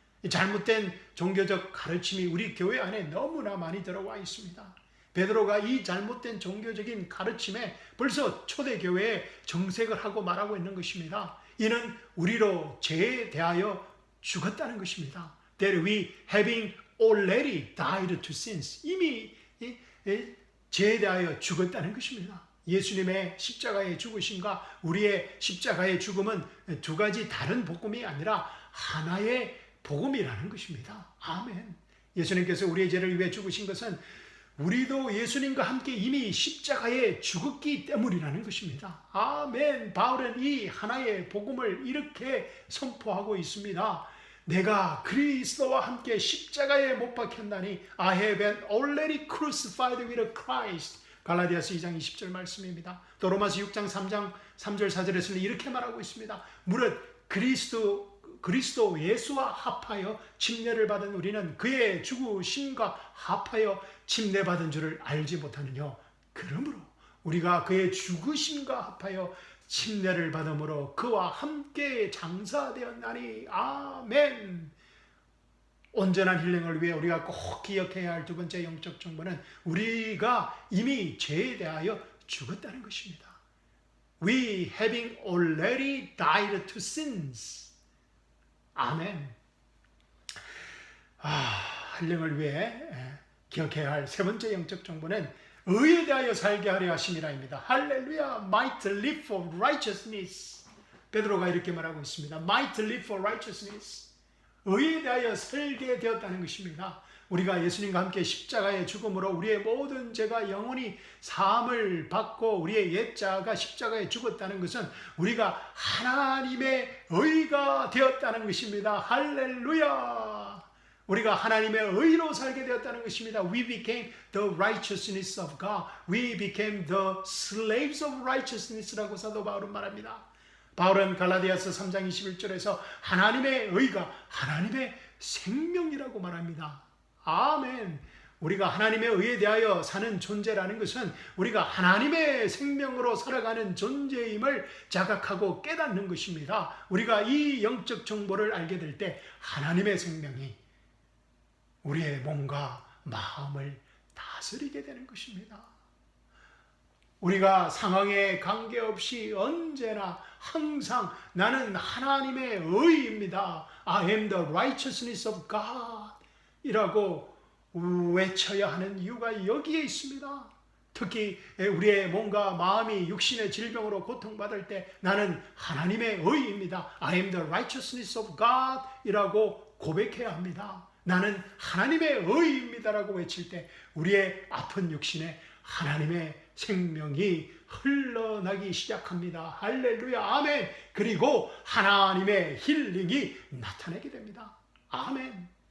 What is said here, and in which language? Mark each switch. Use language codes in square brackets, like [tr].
[ko] 이 잘못된 종교적 가르침이 우리 교회 안에 너무나 많이 들어와 있습니다. 베드로가 이 잘못된 종교적인 가르침에 벌써 초대교회에 정색을 하고 말하고 있는 것입니다. 이는 우리로 죄에 대하여 죽었다는 것입니다. [en] That we having already died to sins. [ko] 이미 죄에 대하여 죽었다는 것입니다. 예수님의 십자가의 죽으심과 우리의 십자가의 죽음은 두 가지 다른 복음이 아니라 하나의 복음이라는 것입니다. 아멘. 예수님께서 우리의 죄를 위해 죽으신 것은 우리도 예수님과 함께 이미 십자가에 죽었기 때문이라는 것입니다. 아멘. 바울은 이 하나의 복음을 이렇게 선포하고 있습니다. 내가 그리스도와 함께 십자가에 못 박혔나니 [en] I have been already crucified with Christ. [ko] 갈라디아서 2장 20절 말씀입니다. 또 로마서 6장 3장 3절 4절에서는 이렇게 말하고 있습니다. 무릇 그리스도 예수와 합하여 침례를 받은 우리는 그의 죽으심과 합하여 침례받은 줄을 알지 못하느뇨. 그러므로 우리가 그의 죽으심과 합하여 침례를 받음으로 그와 함께 장사되었나니. 아멘. 온전한 힐링을 위해 우리가 꼭 기억해야 할 두 번째 영적 정보는 우리가 이미 죄에 대하여 죽었다는 것입니다. [en] We having already died to sins. [ko] 아멘. 힐링을 위해 기억해야 할 세 번째 영적 정보는 의에 대하여 살게 하려 하심이라입니다. [en] 할렐루야. Might live for righteousness. [ko] 베드로가 이렇게 말하고 있습니다. [en] Might live for righteousness. [ko] 의에 대하여 살게 되었다는 것입니다. 우리가 예수님과 함께 십자가의 죽음으로 우리의 모든 죄가 영원히 사함을 받고 우리의 옛자가 십자가에 죽었다는 것은 우리가 하나님의 의가 되었다는 것입니다. 할렐루야. 우리가 하나님의 의로 살게 되었다는 것입니다. [en] We became the righteousness of God. We became the slaves of righteousness라고 [ko] 사도 바울은 말합니다. 바울은 갈라디아서 3장 21절에서 하나님의 의가 하나님의 생명이라고 말합니다. 아멘. 우리가 하나님의 의에 대하여 사는 존재라는 것은 우리가 하나님의 생명으로 살아가는 존재임을 자각하고 깨닫는 것입니다. 우리가 이 영적 정보를 알게 될 때 하나님의 생명이 우리의 몸과 마음을 다스리게 되는 것입니다. 우리가 상황에 관계없이 언제나 항상 나는 하나님의 의입니다. [en] I am the righteousness of God [ko] 이라고 외쳐야 하는 이유가 여기에 있습니다. 특히 우리의 몸과 마음이 육신의 질병으로 고통받을 때 나는 하나님의 의입니다. [en] I am the righteousness of God [ko] 이라고 고백해야 합니다. 나는 하나님의 의입니다라고 외칠 때 우리의 아픈 육신에 하나님의 생명이 흘러나기 시작합니다. 할렐루야. 아멘. 그리고 하나님의 힐링이 나타나게 됩니다. 아멘.